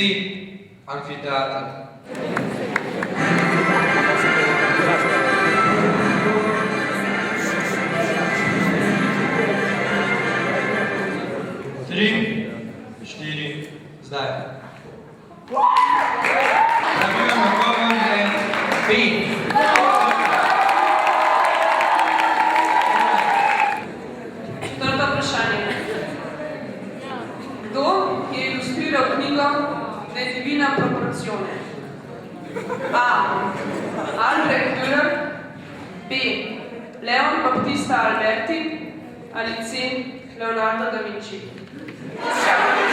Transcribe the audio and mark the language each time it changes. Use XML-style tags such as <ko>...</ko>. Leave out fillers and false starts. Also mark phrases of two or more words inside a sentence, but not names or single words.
<sl>Amfiteater. Zdaj. Pravilen odgovor je B. Četrto vprašanje. Kdo je ilustriral izbiral knjigo De divina proporzione? A. Albrecht Dürer, B. Leon Battista Alberti ali C. Leonardo da Vinci?</sl>